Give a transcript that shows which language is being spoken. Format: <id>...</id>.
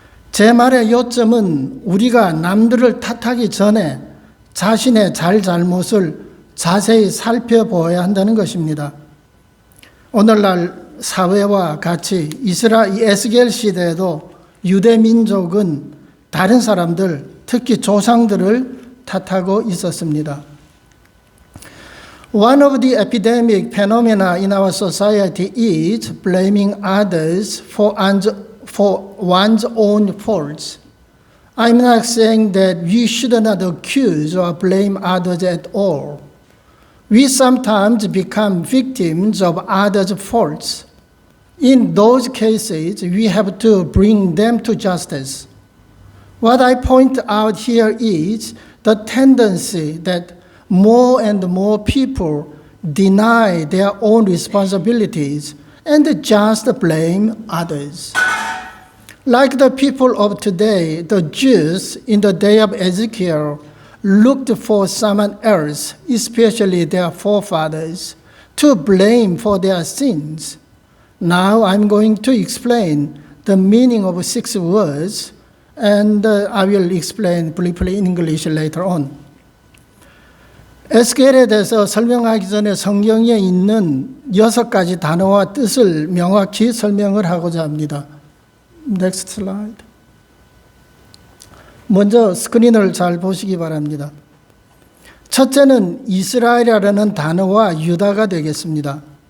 <ko>제 말의 요점은 우리가 남들을 탓하기 전에 자신의 잘못을 자세히 살펴보아야 한다는 것입니다. 오늘날 사회와 같이 에스겔 시대에도 유대 민족은 다른 사람들, 특히 조상들을 탓하고 있었습니다.</ko> <en>One of the epidemic phenomena in our society is blaming others for one's own faults. I'm not saying that we should not accuse or blame others at all. We sometimes become victims of others' faults. In those cases, we have to bring them to justice. What I point out here is the tendency that more and more people deny their own responsibilities and just blame others. Like the people of today, the Jews in the day of Ezekiel looked for someone else, especially their forefathers, to blame for their sins. Now I'm going to explain the meaning of 6 words, and I will explain briefly in English later on.</en> <ko>에스겔에 대해서 설명하기 전에 성경에 있는 6가지 단어와 뜻을 명확히 설명을 하고자 합니다.</ko> <en>Next slide.</en> <ko>먼저 스크린을 잘 보시기 바랍니다. 첫째는 이스라엘이라는 단어와 유다가 되겠습니다.</ko>